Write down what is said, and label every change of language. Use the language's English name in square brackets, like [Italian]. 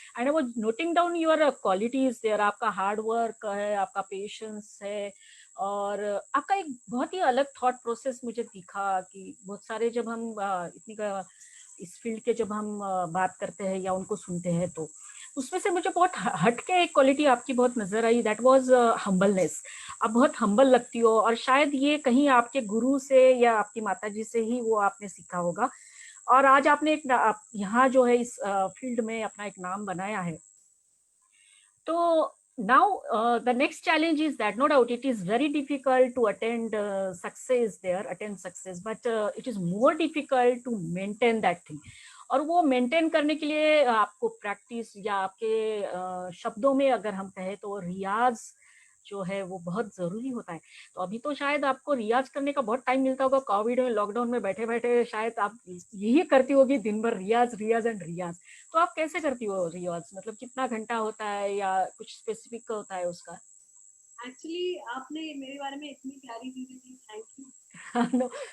[Hindi] And वो noting down your qualities there, आपका hard work है, आपका पेशेंस है, और आपका एक बहुत ही अलग थॉट प्रोसेस मुझे दिखा कि बहुत सारे जब हम इस फील्ड के जब हम बात करते हैं या उनको सुनते हैं तो उसमें से मुझे बहुत हटके एक क्वालिटी आपकी बहुत नजर आई, [English] That was humbleness. [Hindi] आप बहुत हम्बल लगती हो, और शायद ये कहीं आपके गुरु से या आपकी माताजी से ही वो आपने सीखा होगा, और आज आपने एक यहाँ जो है इस फील्ड में अपना एक नाम बनाया है। तो [English] now the next challenge is that no doubt it is very difficult to attend success, but it is more difficult to maintain that thing, [Hindi] और वो मेंटेन करने के लिए आपको प्रैक्टिस, या आपके शब्दों में अगर हम कहें तो रियाज जो है वो बहुत जरूरी होता है। तो अभी तो शायद आपको रियाज करने का बहुत टाइम मिलता होगा, कोविड में लॉकडाउन में बैठे बैठे शायद आप यही करती होगी दिन भर, रियाज रियाज एंड रियाज। तो आप कैसे करती हो रियाज, मतलब कितना घंटा होता है या कुछ स्पेसिफिक होता है उसका? एक्चुअली आपने मेरे बारे में इतनी प्यारी चीजें की, थैंक यू।